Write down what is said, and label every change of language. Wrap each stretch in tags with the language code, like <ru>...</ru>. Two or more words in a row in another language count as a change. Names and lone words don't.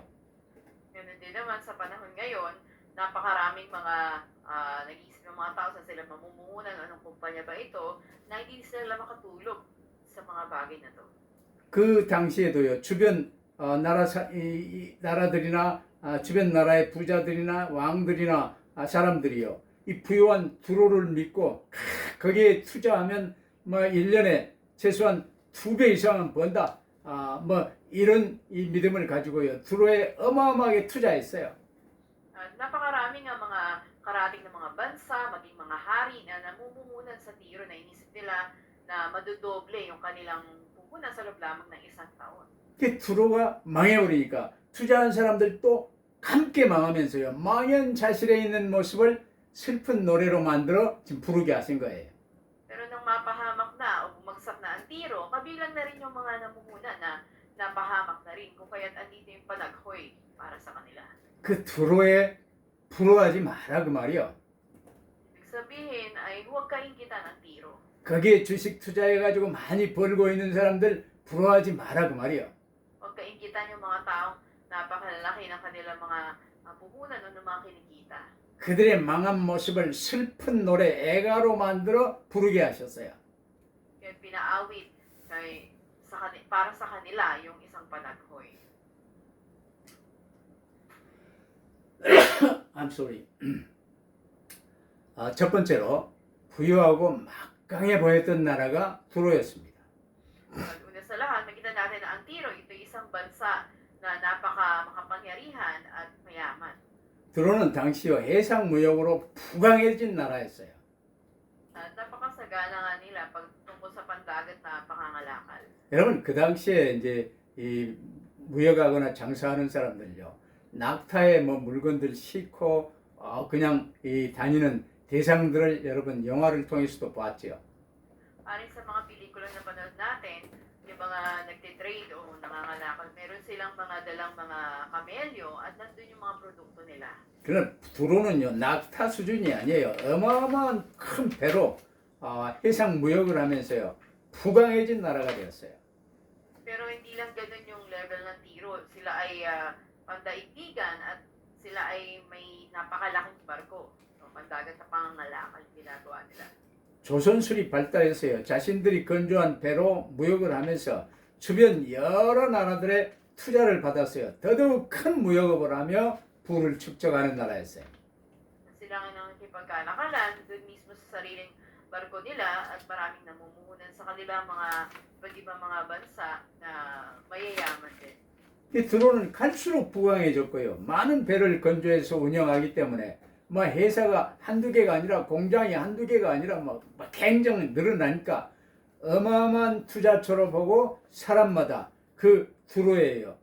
<tl>Ganun din naman sa panahon ngayon, napakaraming mga nag-iisip ng mga tao sa sila mamumuhunan, anong kumpanya ba ito, na hindi sila makatulog sa mga bagay na to.</tl> <ko>그 당시에도요, 주변 나라들이나 주변 나라의 부자들이나 왕들이나 사람들이요, 이 부유한 두로를 믿고 거기에 투자하면 뭐 1년에 최소한 2배 이상은 번다. 이런 이 믿음을 가지고요, 두로에 어마어마하게 투자했어요.</ko> <tl>At napakarami nga mga karating ng mga bansa, maging mga hari na namumuhunan sa Tiro na inisip nila na madodoble yung kanilang puhunan sa loob lamang ng isang taon.</tl> <ko>그 두로가 망해버리니까 투자한 사람들도 함께 망하면서요, 망연자실에 있는 모습을 슬픈 노래로 만들어 지금 부르게 하신 거예요.</ko> <tl>Pero nang mapahamak na o bumagsak na ang Tiro, kabilang na rin yung mga namumuhunan na napahamak na rin, kung kaya't andito yung panaghoy para sa kanila.</tl> <ko>그 두로에 부러워하지 마라 그 말이요.</ko> <tl>Ibig sabihin ay huwag kainggitan ang Tiro.</tl> <ko>거기에 주식 투자해가지고 많이 벌고 있는 사람들 부러워하지 마라 그 말이요.</ko> <tl>Huwag kainggitan yung mga taong napakalaki ng kanilang mga puhunan o ng mga kinikita.</tl> <ko>그들의 망한 모습을 슬픈 노래 애가로 만들어 부르게 하셨어요.</ko> <tl>Kaya pinaawit para sa kanila yung isang panaghoy.</tl> <en>I'm sorry.</en> <ko>첫 번째로 부유하고 막강해 보였던 나라가 두로였습니다.</ko> <tl>Una sa lahat, makita natin na ang Tiro, ito isang bansa na makapangyarihan at mayaman.</tl> <ko>두로는 당시요 해상 무역으로 부강해진 나라였어요.</ko> <tl>At napakasagana nga nila tungkol sa pandagat na pangangalakal.</tl> <ko>여러분 그 당시에 이제 이 무역하거나 장사하는 사람들요 낙타에 뭐 물건들 싣고 그냥 이 다니는 대상들을 여러분 영화를 통해서도 봤죠.</ko> <tl>Ayon sa mga pelikula na panood natin, yung mga nagtitrade o nangangalakal, meron silang mga dalang mga kamelyo at nandun yung mga produkto nila.</tl> <ko>그러나 두로는요 낙타 수준이 아니에요. 어마어마한 큰 배로 해상 무역을 하면서요 부강해진 나라가 되었어요.</ko> <tl>Pero hindi lang ganun yung level ng Tiro. Sila ay pandaigdigan at sila ay may napakalaking barko. So, pandagat na pangangalakal yung ginagawa nila.</tl> <ko>조선술이 발달해서요 자신들이 건조한 배로 무역을 하면서 주변 여러 나라들의 투자를 받았어요. 더더욱 큰 무역업을 하며 부를 축적하는 나라였어요.</ko> <tl>Sila nga nang nakipagkalakalan doon mismo sa sariling barko nila at maraming namumuhunan sa kanila mga iba't ibang mga bansa na mayayaman din.</tl> <ko>이 드론은 갈수록 부강해졌고요. 많은 배를 건조해서 운영하기 때문에 뭐 회사가 한두 개가 아니라 공장이 한두 개가 아니라 뭐 굉장히 늘어나니까 어마어마한 투자처로 보고 사람마다 그 드로에요.</ko>